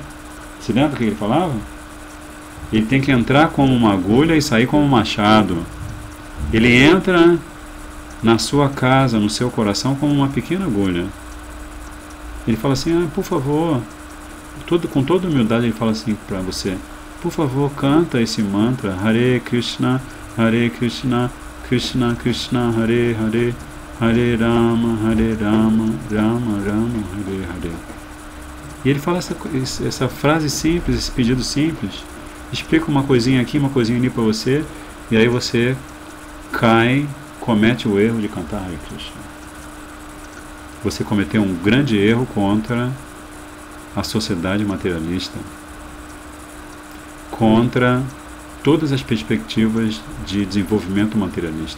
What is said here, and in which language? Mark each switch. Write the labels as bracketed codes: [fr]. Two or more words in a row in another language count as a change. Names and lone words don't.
[pt] Você lembra o que ele falava? Ele tem que entrar como uma agulha e sair como um machado. Ele entra na sua casa, no seu coração, como uma pequena agulha. Ele fala assim, por favor, com toda humildade ele fala assim para você, por favor, canta esse mantra, [sa] हरे कृष्ण, कृष्ण कृष्ण, हरे हरे, हरे राम, राम राम, हरे हरे. [pt] E ele fala essa frase simples, esse pedido simples, explica uma coisinha aqui, uma coisinha ali para você, e aí você comete o erro de cantar [sa] हरे कृष्ण. [pt] Você cometeu um grande erro contra a sociedade materialista, contra todas as perspectivas de desenvolvimento materialista.